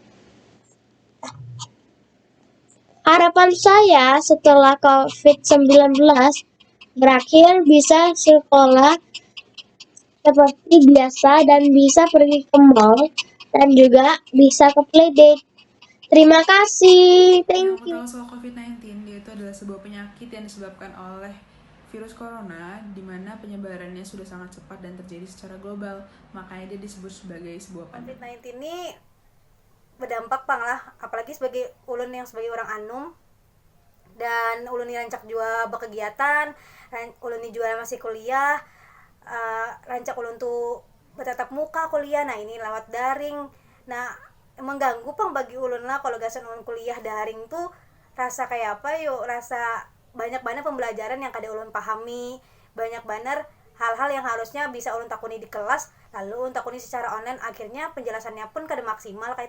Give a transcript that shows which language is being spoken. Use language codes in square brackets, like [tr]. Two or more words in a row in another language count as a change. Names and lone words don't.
[id] Harapan saya setelah COVID-19 berakhir bisa sekolah seperti biasa dan bisa pergi ke mall dan juga bisa ke playdate. Terima kasih. [en] Thank you. [id] Yang aku tahu soal COVID-19 yaitu adalah sebuah penyakit yang disebabkan oleh virus corona, di mana penyebarannya sudah sangat cepat dan terjadi secara global. Makanya dia disebut sebagai sebuah pandemi. [bjn] COVID-19 ini berdampak pang lah, apalagi sebagai ulun yang sebagai orang anum, dan ulun ini rancak jua berkegiatan, ulun ini jua masih kuliah, rancak ulun tuh bertatap muka kuliah. [id] Nah ini lewat daring. [bjn] Nah mengganggu pang bagi ulun lah kalau gasan ulun kuliah daring tuh rasa kayak apa yuk, rasa banyak banget pembelajaran yang kada ulun pahami, banyak banget hal-hal yang harusnya bisa ulun takuni di kelas lalu ulun takuni secara online, akhirnya penjelasannya pun kada maksimal kayak itu.